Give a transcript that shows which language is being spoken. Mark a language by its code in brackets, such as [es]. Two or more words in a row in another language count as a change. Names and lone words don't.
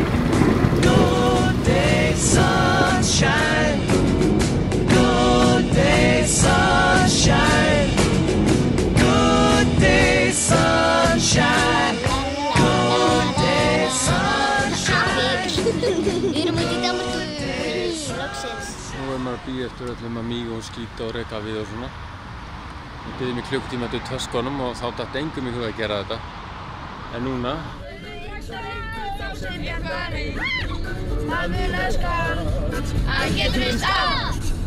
[en] Good day, sunshine. Good day, sunshine. Good day, sunshine. Good day, sunshine. [is] Við erum út í Danmörku. Loksins. Nú er maður að bíða eftir öllum að míga og skýta og reka við og svona. Ég byrði mig klukktíma til töskunum og þá datt engum í huga að gera þetta. En núna... Hann getur vist allt.